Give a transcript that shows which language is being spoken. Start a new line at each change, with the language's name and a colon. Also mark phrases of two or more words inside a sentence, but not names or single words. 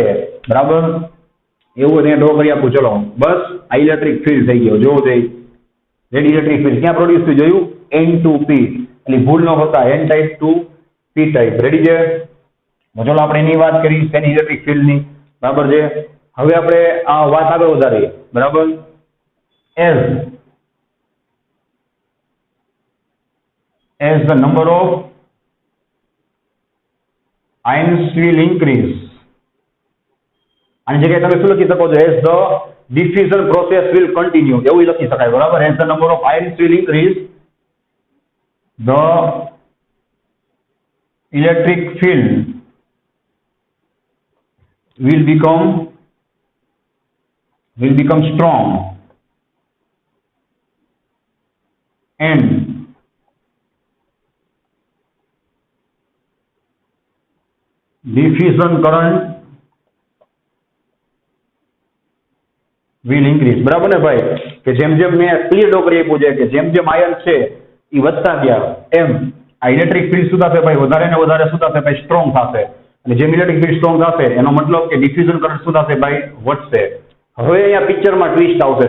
Gujarati: બરાબર. એવું ત્યાં ડ્રો કરી આપું. ચલો બસ આ
English: electric field
Gujarati: થઈ ગયો. જોવો જઈ રેડી.
English: electric field
Gujarati: ક્યાં પ્રોડ્યુસ થયું જોયું
English: N to P
Gujarati: એટલે ભૂલ ન કરતા
English: N type to P type.
Gujarati: રેડી છે. ચલો આપણે એની વાત કરી તેની
English: electric fieldની.
Gujarati: બરાબર છે. હવે આપણે આ વાત આગળ વધારીએ. બરાબર.
English: as the number of ions will increase.
Gujarati: આની જગ્યાએ તમે શું લખી શકો છો
English: as the diffusion process will continue
Gujarati: એવું લખી શકાય. બરાબર.
English: as the number of ions will increase the electric field will become strong and diffusion current will increase.
Gujarati: બરાબર ને ભાઈ કે જેમ જેમ મેં ક્લિયર ડોકરી આપ્યું છે કે જેમ જેમ આયન છે એ વધતા ગયા એમ આ
English: electric field
Gujarati: શું થશે ભાઈ વધારે ને વધારે શું થશે ભાઈ સ્ટ્રોંગ થશે. અને જેમ
English: electric field
Gujarati: સ્ટ્રોંગ થશે એનો મતલબ કે
English: diffusion current
Gujarati: શું થશે ભાઈ વધશે. હવે અહીંયા પિક્ચરમાં ટ્વિસ્ટ આવશે.